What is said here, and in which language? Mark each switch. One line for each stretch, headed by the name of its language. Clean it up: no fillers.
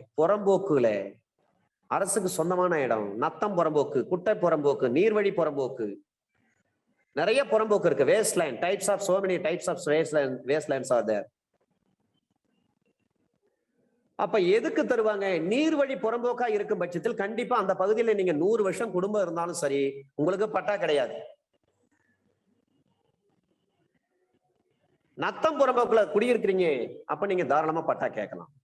Tamil: புறம்போக்குல அரசுக்கு சொந்தமான இடம், நத்தம் புறம்போக்கு, குட்டை புறம்போக்கு, நீர்வழி புறம்போக்கு, நிறைய புறம்போக்கு இருக்கு.
English: Wasteland, types of, so many types of wastelands are there.
Tamil: அப்ப எதுக்கு தருவாங்க? நீர்வழி புறம்போக்கா இருக்கும் பட்சத்தில் கண்டிப்பா அந்த பகுதியில நீங்க 100 வருஷம் குடும்பம் இருந்தாலும் சரி உங்களுக்கு பட்டா கிடையாது. நத்தம் புறம்போக்குல குடியிருக்கிறீங்க, அப்ப நீங்க தாராளமா பட்டா கேட்கலாம்.